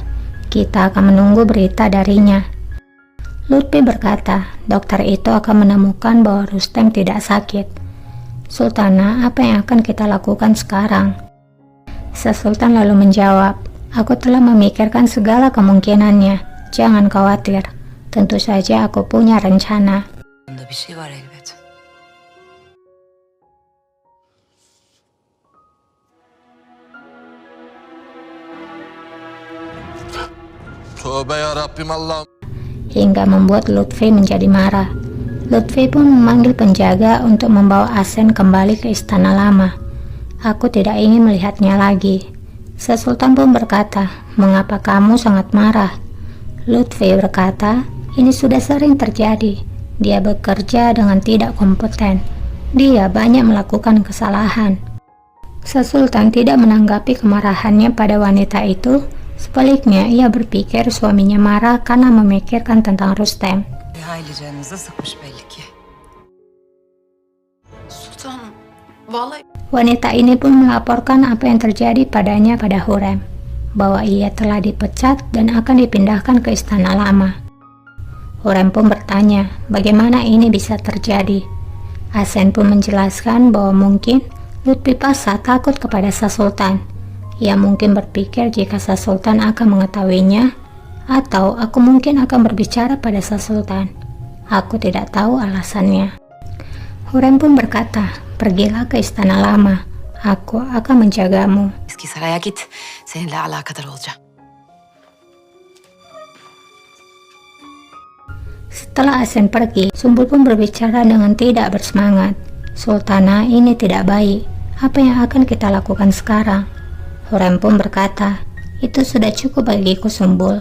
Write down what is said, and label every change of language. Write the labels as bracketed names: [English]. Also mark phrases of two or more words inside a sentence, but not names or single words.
[Indonesian] Kita akan menunggu berita darinya. Lutfi berkata, dokter itu akan menemukan bahwa Rustem tidak sakit. Sultana, apa yang akan kita lakukan sekarang? Sang Sultan lalu menjawab, aku telah memikirkan segala kemungkinannya. Jangan khawatir. Tentu saja aku punya rencana. [Turkish] Bunda bir şey var elbet. Tövbe ya Rabbim Allah'ım. [Indonesian] Hingga membuat Lutfi menjadi marah. Lutfi pun memanggil penjaga untuk membawa Asen kembali ke istana lama. Aku tidak ingin melihatnya lagi. Sang Sultan pun berkata, mengapa kamu sangat marah? Lutfi berkata, ini sudah sering terjadi. Dia bekerja dengan tidak kompeten. Dia banyak melakukan kesalahan. Sultan tidak menanggapi kemarahannya pada wanita itu. Sebaliknya, ia berpikir suaminya marah karena memikirkan tentang Rustem. [Turkish] Hayli canınıza sıkmış belli ki. Sultanım, vallahi [Indonesian] Wanita ini pun melaporkan apa yang terjadi padanya pada Hurrem, bahwa ia telah dipecat dan akan dipindahkan ke istana lama. Hurrem pun bertanya, bagaimana ini bisa terjadi? Hasan pun menjelaskan bahwa mungkin Lutfi Pasha takut kepada Sultan. Ia mungkin berpikir jika Sultan akan mengetahuinya, atau aku mungkin akan berbicara pada Sultan. Aku tidak tahu alasannya. Hurrem pun berkata, pergilah ke istana lama. Aku akan menjagamu. [Turkish] Eski saraya git. Seninle alakadar olacağım. [Indonesian] Setelah Hasan pergi, Sumbul pun berbicara dengan tidak bersemangat. Sultana, ini tidak baik. Apa yang akan kita lakukan sekarang? Hurrem pun berkata, itu sudah cukup bagiku Sumbul.